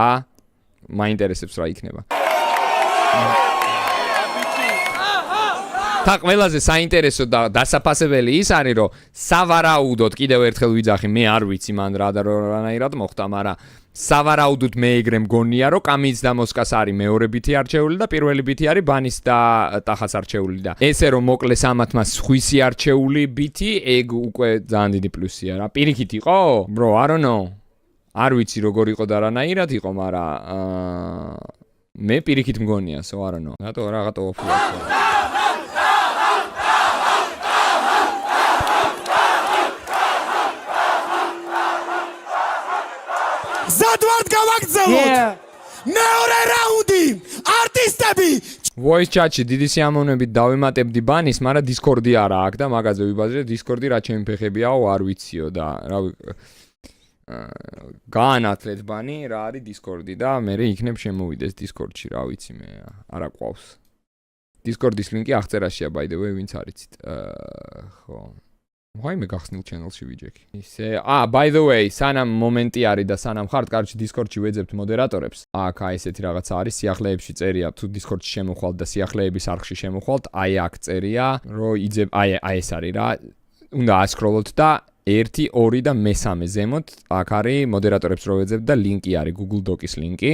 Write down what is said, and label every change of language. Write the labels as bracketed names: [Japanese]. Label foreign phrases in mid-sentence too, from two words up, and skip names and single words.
[Georgian] მაინტერესებს რა იქნება. თა ყველაზე საინტერესო და დასაფასებელი ის არის, რომ სავარაუდოდ კიდევ ერთხელ ვიძახი, მე არ ვიცი მან რა და რანაირად მოხდა, მაგრამ სავარაუდოდ მე ეგრე მგონია, რომ კამის და მოსკას არის მეორე ბიტი არჩეული და პირველი ბიტი არის ბანის და ტახას არჩეული და ესე რომ მოკლეს ამათმა სხვისი არჩეული ბიტი, ეგ უკვე ძალიან დიდი პლუსია რა. პირიქით იყო? [English] Bro, I don't know. [Georgian] არ ვიცი როგორ იყო და რანაირად იყო, მაგრამ მე პირიქით მგონია, [English] so I don't know. [Georgian] რატო ოფლოა. ზადვართ გავაგრძელოთ. მეორე რაუნდი. არტისტები. Voice chat-ში დიდი სიამოვნებით დავემატებდი ბანის, მაგრამ Discord-ი არა აქვს და მაგაზე ვიბაზრე Discord-ი რა ჩემი ფეხებიაო, არ ვიციო და რა გაანათლეთ ბანი, რა არის Discord-ი და მე იქნებ შემოვიდეს Discord-ში, რა ვიცი მე, არა ყავს. Discord-ის ლინკი აღწერაშია [English] by the way, [Georgian] ვინც არიცით. ხო. ვაიმე გახსნილ channel-ში ვიჯექი. ისე, [English] by the way, [Georgian] სანამ მომენტი არის და სანამ ხართ, კარჩი Discord-ში ვეძებთ მოდერატორებს. აქ ესეთი რაღაცა არის, სიახლეებში წერია, თუ Discord-ში შემოხვალთ და სიახლეების არხში შემოხვალთ, აი აქ წერია, რომ იძებ, აი ეს არის რა. უნდა ასკროლოთ და 1, 2 და მე-3 ზემოთ აქ არის მოდერატორებს რო ვეძებთ და ლინკი არის Google Docs-ის ლინკი.